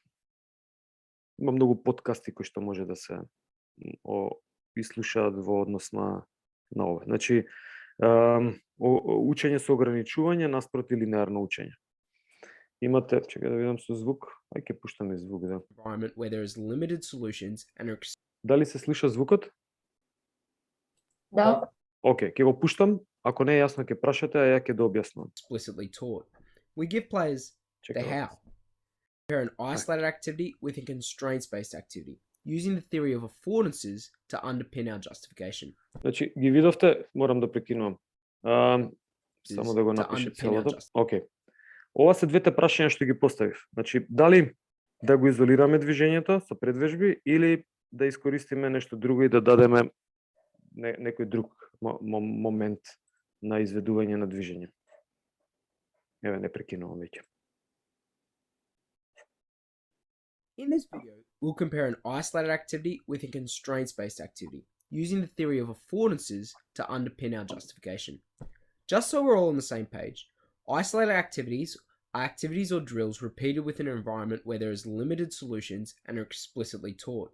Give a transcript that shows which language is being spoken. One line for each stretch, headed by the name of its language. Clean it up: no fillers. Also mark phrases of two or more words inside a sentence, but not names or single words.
Macedonian: Има многу подкасти кои што може да се ислушаат во однос на ова. Значи, учење со ограничување наспроти линеарно учење. Имате, чекај да видам со звук. Ај ќе пуштаме звук, да.
English: Environment where there is limited solutions and are
Macedonian: Дали се слуша звукот? Да. Океј, ќе го пуштам. Ако не е јасно, ќе прашате, а ја ќе да објаснам.
English: explicitly taught. We give players the
Macedonian: Чекај.
English: how. Compare an isolated activity with a constraints-based activity, using the theory of affordances to underpin our justification.
Macedonian: Значи, ги видовте, морам да прекинувам. Само да го
English: To
Macedonian: напишем
English: underpin our
Macedonian: целото.
English: justification.
Macedonian: Океј. Ова се двете прашања што ги поставив. Значи, дали да го изолираме движењето со предвежби или да искористиме нешто друго и да дадеме некој друг момент на изведување на движење. Еве, не прекинувам веќе.
English: In this video, we'll compare an isolated activity with a constraints-based activity, using the theory of affordances to underpin our justification. Just so we're all on the same page, isolated activities are activities or drills repeated within an environment where there is limited solutions and are explicitly taught.